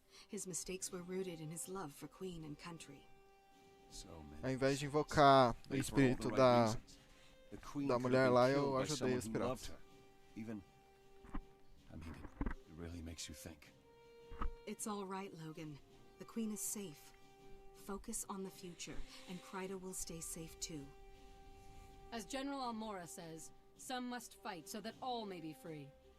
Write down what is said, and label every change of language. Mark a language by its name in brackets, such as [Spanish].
[English] His mistakes were rooted in his love for Queen and country. [Portuguese] Ao invés de invocar o espírito da mulher lá, eu ajudei os piratas. [English] Even, I mean, it really makes you think. It's all right, Logan. The Queen is safe. Focus on the future, and Kryta will stay safe too. As General Almora says, some must fight so that all may be free.